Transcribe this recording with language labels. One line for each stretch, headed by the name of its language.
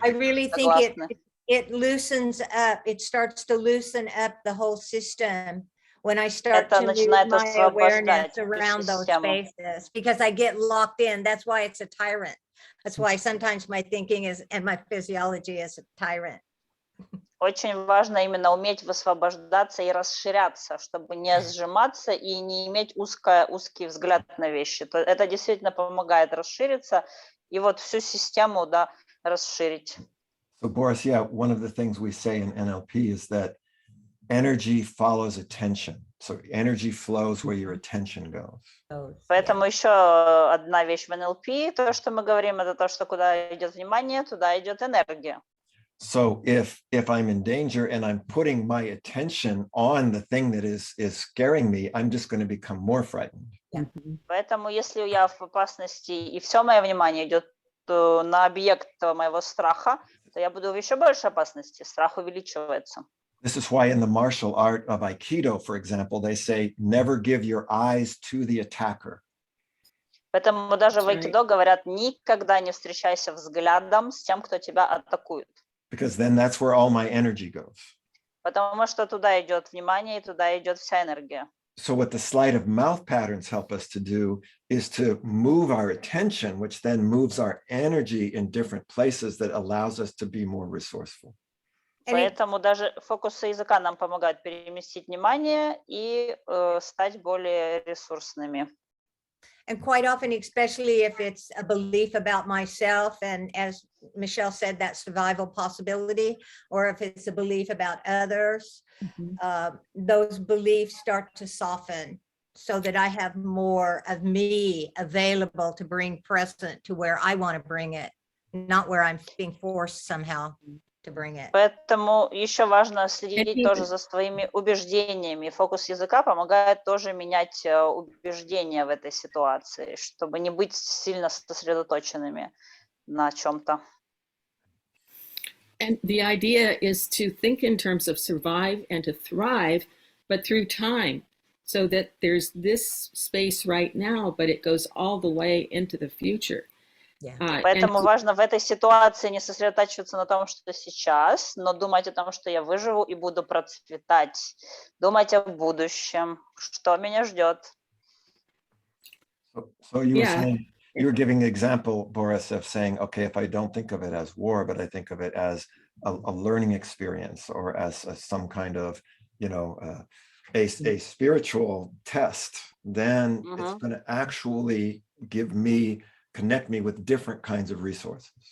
English: I really think it loosens up. It starts to loosen up the whole system when I start to move my awareness around those spaces, because I get locked in. That's why it's a tyrant. That's why sometimes my thinking is and my physiology is a tyrant.
Russian: Очень важно именно уметь высвобождаться и расширяться, чтобы не сжиматься и не иметь узкий взгляд на вещи. Это действительно помогает расшириться и вот всю систему, да, расширить.
English: So Boris, yeah, one of the things we say in NLP is that energy follows attention. So energy flows where your attention goes.
Russian: Поэтому еще одна вещь в NLP, то, что мы говорим, это то, что куда идет внимание, туда идет энергия.
English: So if I'm in danger and I'm putting my attention on the thing that is scaring me, I'm just going to become more frightened.
Russian: Поэтому если я в опасности и все мое внимание идет на объект моего страха, то я буду в еще большей опасности. Страх увеличивается.
English: This is why in the martial art of Aikido, for example, they say never give your eyes to the attacker.
Russian: Поэтому даже в айкидо говорят, никогда не встречайся взглядом с тем, кто тебя атакует.
English: Because then that's where all my energy goes.
Russian: Потому что туда идет внимание, и туда идет вся энергия.
English: So what the sleight of mouth patterns help us to do is to move our attention, which then moves our energy in different places that allows us to be more resourceful.
Russian: Поэтому даже фокусы языка нам помогают переместить внимание и стать более ресурсными.
English: And quite often, especially if it's a belief about myself, and as Mishel said, that survival possibility, or if it's a belief about others, those beliefs start to soften so that I have more of me available to bring present to where I want to bring it, not where I'm being forced somehow to bring it.
Russian: Поэтому еще важно следить тоже за своими убеждениями. Фокус языка помогает тоже менять убеждения в этой ситуации, чтобы не быть сильно сосредоточенными на чем-то.
English: And the idea is to think in terms of survive and to thrive, but through time, so that there's this space right now, but it goes all the way into the future.
Russian: Поэтому важно в этой ситуации не сосредотачиваться на том, что сейчас, но думать о том, что я выживу и буду процветать. Думать о будущем, что меня ждет.
English: So you were saying, you were giving an example, Boris, of saying, okay, if I don't think of it as war, but I think of it as a learning experience, or as some kind of, a spiritual test, then it's going to actually connect me with different kinds of resources.